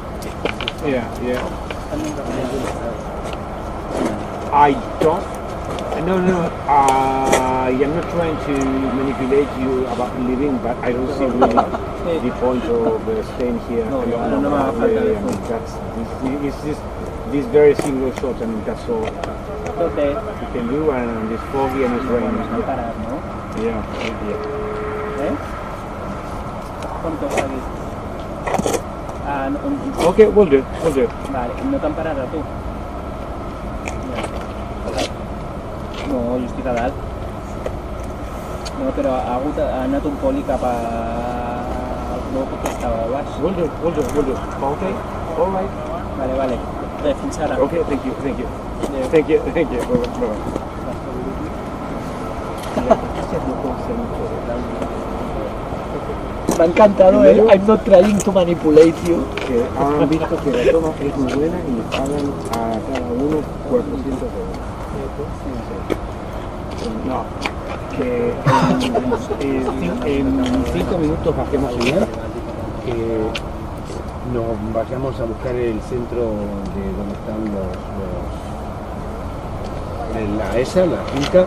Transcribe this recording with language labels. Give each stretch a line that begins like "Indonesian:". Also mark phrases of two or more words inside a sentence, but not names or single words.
English: Yeah. I don't No, I am not trying to manipulate you about leaving, but I don't see really the point of staying here. No, alone.
Spanish: no me haga falta
English: I mean, it's just this very single shot, I mean, that's all Okay. you can do, and it's foggy and it's raining.
Spanish: No parar, no?
English: Yeah.
Catalan: Com t'ho has vist?
English: Okay, will do.
Catalan: Vale, no te'n parat a tu? No, jo estic a dalt. No, però ha anat un poli cap al bloc que estava a baix.
English: Will do. Okay, all right.
Catalan: Vale. Bé, fins ara.
English: Okay, thank you. Thank you. Bye-bye.
Spanish: Me ha encantado, ¿eh?
English: I'm not trying to manipulate you.
Spanish: Que han visto que la toma es muy buena y le pagan a cada uno 400 euros. No, que en 5 minutos bajemos a ir. Nos vayamos a buscar el centro de donde están la finca.